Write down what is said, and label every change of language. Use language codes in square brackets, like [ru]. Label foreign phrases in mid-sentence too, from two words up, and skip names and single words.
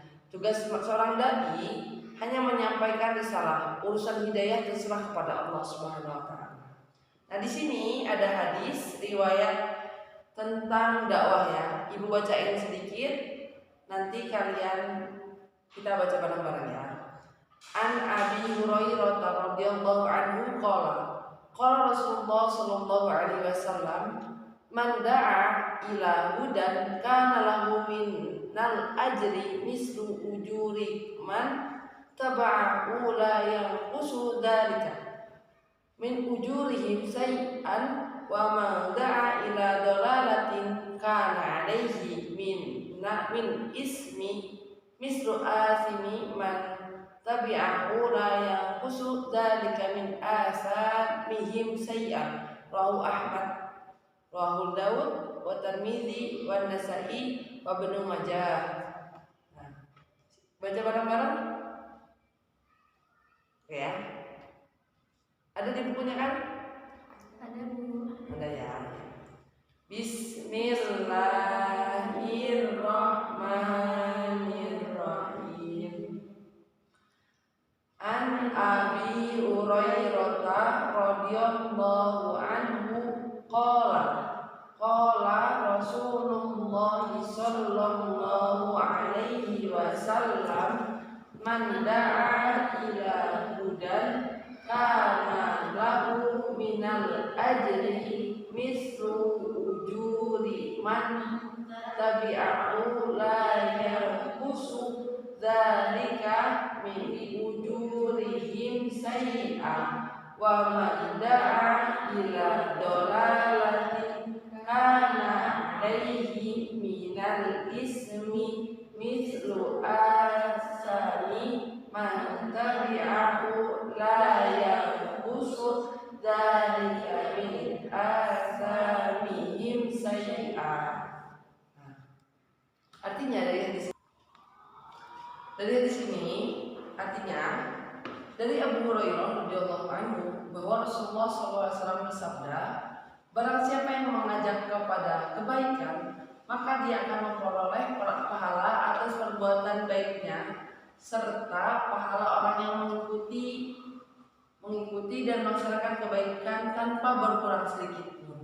[id] Tugas seorang dai hanya menyampaikan risalah, urusan hidayah terserah kepada Allah [ar] سبحانه وتعالى. [id] Nah, di sini ada hadis riwayat tentang dakwah ya. Ibu bacain sedikit, nanti kita baca bareng-bareng ya. [ar] عن أبي هريرة رضي الله عنه قال رسول الله صلى الله عليه وسلم من دعا إلى هدى كان له من الأجر مثل أجور من تبعه لا ينقص ذلك من أجورهم شيئا ومن دعا إلى ضلالة كان عليه من الإثم مثل آثام من تبعه لا ينقص ذلك من آثامهم شيئا. رواه أحمد رواه داود والترمذي والنسائي وابن ماجه. [id] Nah, baca bareng-bareng ya. Ada di bukunya kan? Ada Bu. Ada ya. [ar] بسم الله الرحمن الرحيم. عن أبي هريرة رضي الله عنه قال رسول الله صلى الله عليه وسلم من دعا إلى هدى كان له من الأجر مثل أجور من تبعه لا ينقص ذلك من أجورهم شيئا ومن دعا إلى ضلالة كان عليه من الإثم مثل آثام من تبعه لا ينقص ذلك من آثامهم شيئا. [id] Artinya dari hadis ini artinya dari Abu Hurairah [ar] رضي الله عنه [id] bahwa Rasulullah SAW bersabda, barang siapa yang mengajak kepada kebaikan, maka dia akan memperoleh pahala atas perbuatan baiknya serta pahala orang yang mengikuti dan melaksanakan kebaikan tanpa berkurang sedikit pun.